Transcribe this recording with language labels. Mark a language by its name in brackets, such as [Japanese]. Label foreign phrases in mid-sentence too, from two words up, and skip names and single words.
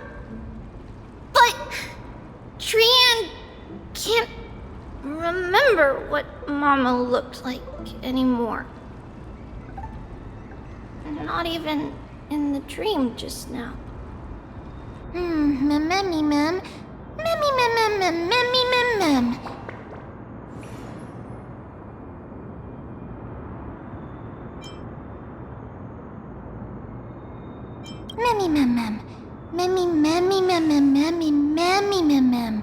[English] But Trianne can't remember what Mama looked like anymore. Not even in the dream just now. Mammy mem. Mammy mem mem mammy mem mem. Mammy mem mem. Mammy mammy mem mem mammy mammy mem mem.